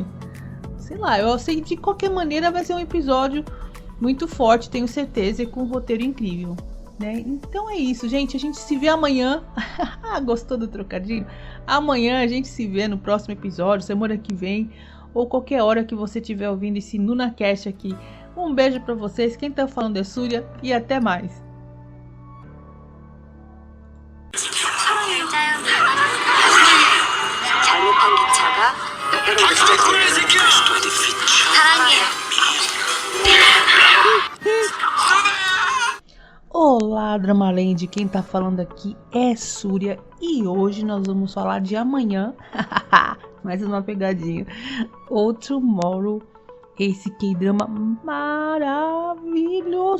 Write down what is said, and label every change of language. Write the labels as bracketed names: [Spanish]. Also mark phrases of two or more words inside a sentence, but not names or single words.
[Portuguese] Sei lá, eu sei que de qualquer maneira vai ser um episódio muito forte, tenho certeza, e com um roteiro incrível, né? Então é isso, gente. A gente se vê amanhã. Gostou do trocadilho? Amanhã a gente se vê no próximo episódio, semana que vem, ou qualquer hora que você estiver ouvindo esse NunaCast aqui. Um beijo pra vocês. Quem tá falando é Súria e até mais. [Korean] 잘못한 기차가 사랑해. [Portuguese] Olá, Dramaland, quem tá falando aqui é Súria e hoje nós vamos falar de amanhã. Mais uma pegadinha. Ou Tomorrow, esse K-drama maravilhoso.